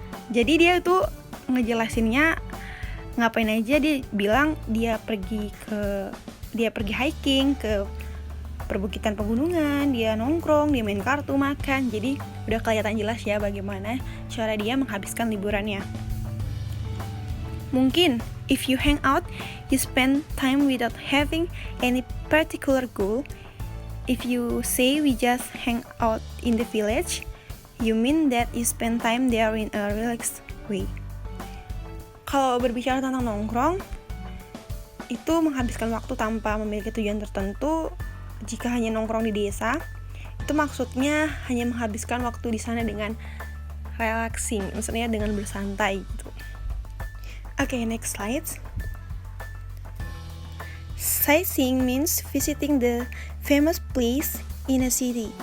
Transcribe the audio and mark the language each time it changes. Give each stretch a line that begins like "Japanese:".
Indonesian: Jadi dia tuh ngejelasinnya ngapain aja. Dia bilang dia pergi hiking ke perbukitan pegunungan, dia nongkrong, dia main kartu, makan. Jadi udah kelihatan jelas ya bagaimana cara dia menghabiskan liburannya.
English: Mungkin if you hang out, you spend time without having any particular goal. If you say we just hang out in the village, you mean that you spend time there in a relaxed way.
Indonesian: Kalau berbicara tentang nongkrong, itu menghabiskan waktu tanpa memiliki tujuan tertentu. Jika hanya nongkrong di desa, itu maksudnya hanya menghabiskan waktu di sana dengan relaxing, maksudnya dengan bersantai gitu.
English: Okay, next slide. Sightseeing means visiting the famous place in a city.